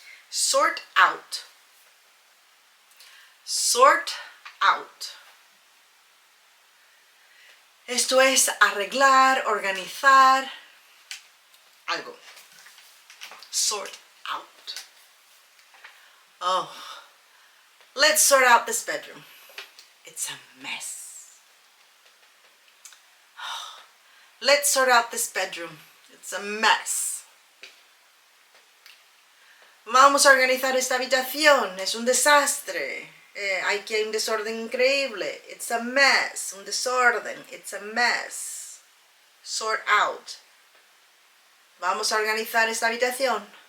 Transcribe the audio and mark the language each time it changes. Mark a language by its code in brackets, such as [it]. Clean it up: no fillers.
[en] Sort out. Sort out. [es] Esto es arreglar, organizar algo. [en] Sort out. Oh, let's sort out this bedroom. It's a mess. Let's sort out this bedroom. It's a mess. [es] Vamos a organizar esta habitación, es un desastre. Hay que un desorden increíble. [en] It's a mess, [es] un desorden. [en] It's a mess. Sort out. [es] Vamos a organizar esta habitación.